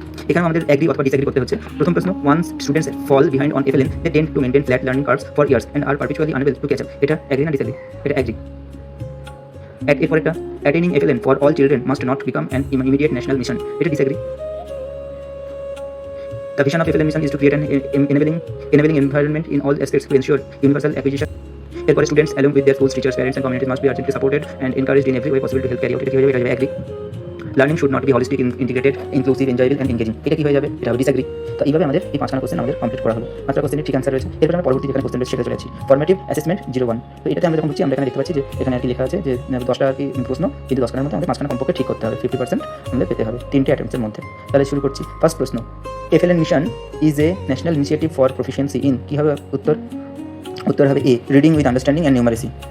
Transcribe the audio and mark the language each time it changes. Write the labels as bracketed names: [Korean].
[Bangla] এখানে আমাদের এগ্রি অথবা ডিসএগ্রি করতে হচ্ছে। [English] প্রথম প্রশ্ন, once students fall behind on FLN they tend to maintain flat learning curves for years and are perpetually unable to catch up, [Bangla] এটা এগ্রি না ডিসএগ্রি, এটা এগ্রি। [English] এরপর একটা attaining FLN for all children must not become an immediate national mission, [Bangla] এটা disagree. [English] The vision of FLN mission is to create an enabling environment in all aspects to ensure universal acquisition. Therefore, students along with their schools, teachers, parents and communities must be urgently supported and encouraged in every way possible to help carry out. [Bangla] এটা কি হয়ে যাবে? [English] এটা agree. Learning should not be holistic, integrated, inclusive, enjoyable and engaging. [Bangla] এটা কি হয়ে যাবে? এটা হবে disagree. তো এইভাবে আমাদের এই 5খানা কোশ্চেন আমাদের কমপ্লিট করা হলো। 5টা কোশ্চেনের ঠিক অ্যান্সার রয়েছে। এরপর আমরা পরবর্তী যেখানে কোশ্চেন রয়েছে সেটা চলে যাচ্ছি। Formative assessment 01। তো এটাতে আমরা যখন ঢুকছি আমরা এখানে দেখতে পাচ্ছি যে এখানে আর কি লেখা আছে যে 10টা আর কি প্রশ্ন, কিন্তু 10খানার মধ্যে আমাদের 5খানা কমপক্ষে ঠিক করতে হবে, 50% আমাদের পেতে হবে 3টে অ্যাটেম্পটের মধ্যে। তাহলে শুরু করছি। [English] first প্রশ্ন, FLN mission is a national initiative for proficiency in, [Bangla] কী হবে উত্তর হবে [English] A, reading with understanding and numeracy.